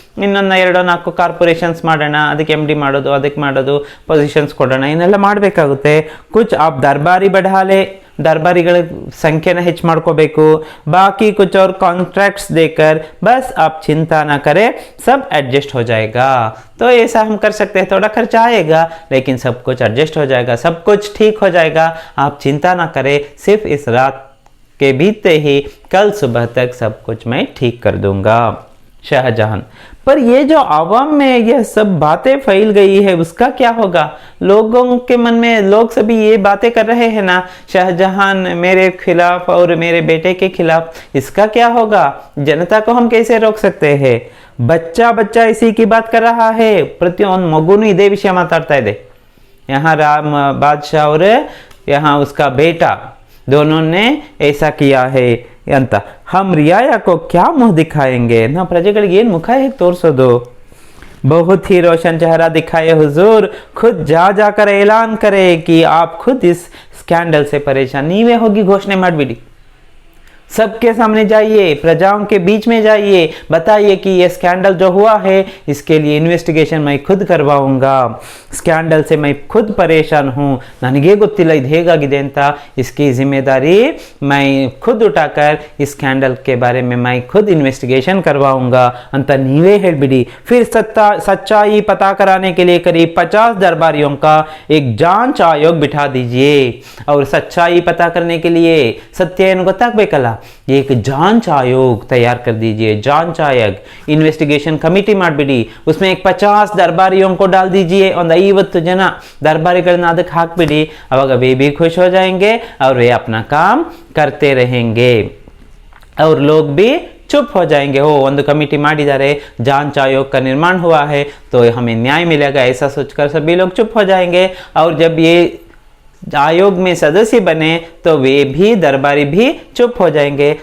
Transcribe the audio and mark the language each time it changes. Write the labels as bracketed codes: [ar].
[kn] ಇನ್ನೊಂದು 2-4 ಕಾರ್ಪೊರೇಷನ್ಸ್ ಮಾಡೋಣ, ಅದಕ್ಕೆ MD ಮಾಡೋದು, ಅದಕ್ಕೆ ಮಾಡೋದು, ಪೊಸಿಷನ್ಸ್ ಕೊಡೋಣ, ಇನ್ನೆಲ್ಲ ಮಾಡಬೇಕಾಗುತ್ತೆ. [hi] कुछ आप दरबारी बढ़ा ले, दरबारीಗಳ [kn] ಸಂಖ್ಯೆನ ಹೆಚ್ಚು ಮಾಡ್ಕೋಬೇಕು. [hi] बाकी कुछ और कॉन्ट्रैक्ट्स देकर बस आप चिंता ना करें, सब एडजस्ट हो जाएगा. तो ऐसा हम कर सकते हैं. थोड़ा खर्चा आएगा लेकिन सब कुछ एडजस्ट हो जाएगा, सब कुछ ठीक हो जाएगा. आप चिंता ना करें, सिर्फ इस रात के बीतते ही कल सुबह तक सब कुछ मैं ठीक कर दूंगा. शाहजहां, पर ये जो आवाम में यह सब बातें फैल गई है उसका क्या होगा? लोगों के मन में लोग सभी ये बातें कर रहे हैं ना, शाहजहां मेरे खिलाफ और मेरे बेटे के खिलाफ, इसका क्या होगा? जनता को हम कैसे रोक सकते हैं? बच्चा इसी की बात कर रहा है. [kn] ಪ್ರತಿಯೊಂದು ಮಗುನು ಇದೇ ವಿಷಯ ಮಾತಾಡ್ತಾ ಇದೆ. [hi] यहाँ राम बादशाह और यहाँ उसका बेटा दोनों ने ऐसा किया है ಅಂತ. हम रियाया को क्या मुंह दिखाएंगे? [kn] ना प्रजेಗಳಿಗೆ ಏನು ಮುಖ ಹೇಗೆ ತೋರಿಸೋದು? [hi] बहुत ही रोशन चेहरा दिखाए हुजूर, खुद जाकर ऐलान करे कि आप खुद इस स्कैंडल से परेशान. [kn] ನೀವೇ ಹೋಗಿ ಘೋಷಣೆ ಮಾಡಿಬಿಡಿ, [hi] सबके सामने जाइए, प्रजाओं के बीच में जाइए, बताइए कि ये स्कैंडल जो हुआ है इसके लिए इन्वेस्टिगेशन मैं खुद करवाऊंगा. स्कैंडल से मैं खुद परेशान हूँ, [kn] ನನಗೆ ಗೊತ್ತಿಲ್ಲ ಇದು ಹೇಗಾಗಿದೆ ಅಂತ. [hi] इसकी जिम्मेदारी मैं खुद उठाकर इस स्कैंडल के बारे में मैं खुद इन्वेस्टिगेशन करवाऊंगा [kn] ಅಂತ ನೀವೇ ಹೇಳ್ಬಿಡಿ. [hi] फिर सच्चाई पता कराने के लिए करीब 50 दरबारियों का एक जांच आयोग बिठा दीजिए. और सच्चाई पता करने के लिए सत्य [kn] ಏನು ಗೊತ್ತಾಗಬೇಕಲ್ಲ, [hi] एक जांच आयोग तैयार कर दीजिए. जांच आयोग इन्वेस्टिगेशन कमिटी ಮಾಡಿಬಿಡಿ. उसमें एक 50 दरबारियों को डाल दीजिए. [kn] ಒಂದು 50 ಜನ दरबारिಗಳನ್ನ ಅದಕ್ಕೆ ಹಾಕ್ಬಿಡಿ. [hi] ಅವಾಗ वे भी खुश हो जाएंगे और वे अपना काम करते रहेंगे और लोग भी चुप हो जाएंगे. ओ ಒಂದು कमेटी ಮಾಡಿದ್ದಾರೆ, जांच आयोग का निर्माण हुआ है तो हमें न्याय मिलेगा, ऐसा सोचकर सभी लोग चुप हो जाएंगे. और जब ये आयोग में सदस्य बने तो वे भी दरबारी भी चुप हो जाएंगे.